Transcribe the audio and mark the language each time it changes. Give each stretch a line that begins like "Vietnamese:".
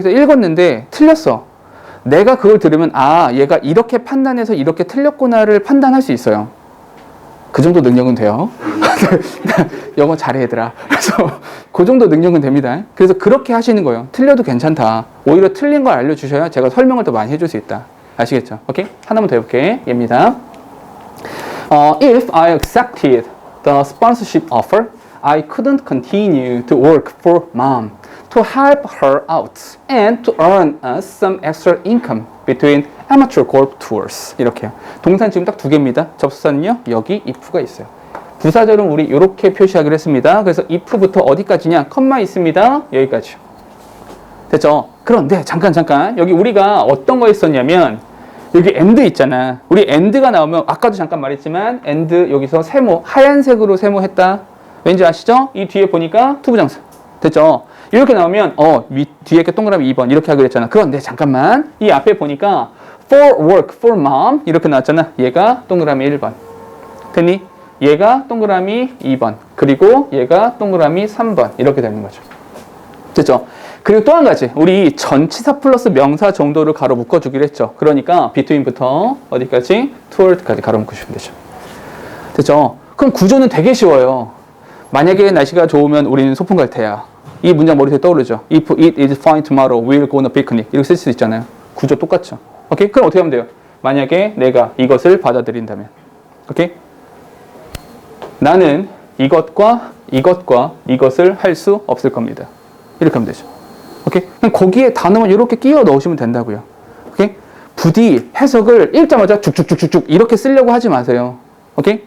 Korean: 그래서 읽었는데 틀렸어. 내가 그걸 들으면 아 얘가 이렇게 판단해서 이렇게 틀렸구나를 판단할 수 있어요. 그 정도 능력은 돼요. 영어 잘해 얘들아. 그래서 그 정도 능력은 됩니다. 그래서 그렇게 하시는 거예요. 틀려도 괜찮다. 오히려 틀린 걸 알려주셔야 제가 설명을 더 많이 해줄 수 있다. 아시겠죠? 오케이? 하나만 더 해볼게. 얘입니다.
English: If I accepted the sponsorship offer, I couldn't continue to work for mom to help her out and to earn us some extra income between amateur golf tours.
Korean: 이렇게요. 동사는 지금 딱 두 개입니다. 접수사는요. 여기 if가 있어요. 부사절은 우리 이렇게 표시하기로 했습니다. 그래서 if부터 어디까지냐? 컴마 있습니다. 여기까지. 됐죠? 그런데 잠깐 여기 우리가 어떤 거 했었냐면 여기 and 있잖아. 우리 and가 나오면 아까도 잠깐 말했지만 and 여기서 세모 하얀색으로 세모했다. 왠지 아시죠? 이 뒤에 보니까 투부정사. 됐죠? 이렇게 나오면 뒤에 게 동그라미 2번 이렇게 하기로 했잖아. 그런데 잠깐만 이 앞에 보니까
English: for work, for mom
Korean: 이렇게 나왔잖아. 얘가 동그라미 1번. 됐니? 얘가 동그라미 2번. 그리고 얘가 동그라미 3번. 이렇게 되는 거죠. 됐죠? 그리고 또 한 가지. 우리 전치사 플러스 명사 정도를 가로 묶어주기로 했죠. 그러니까 between부터 어디까지? toward까지 가로 묶으시면 되죠. 됐죠? 그럼 구조는 되게 쉬워요. 만약에 날씨가 좋으면 우리는 소풍 갈 테야. 이 문장 머릿속에 떠오르죠.
English: If it is fine tomorrow, we'll go on a picnic.
Korean: 이렇게 쓸 수 있잖아요. 구조 똑같죠. 오케이? 그럼 어떻게 하면 돼요? 만약에 내가 이것을 받아들인다면. 오케이? 나는 이것과 이것을 할 수 없을 겁니다. 이렇게 하면 되죠. 오케이? 그럼 거기에 단어만 이렇게 끼워 넣으시면 된다고요. 오케이? 부디 해석을 읽자마자 쭉쭉쭉쭉쭉 이렇게 쓰려고 하지 마세요. 오케이?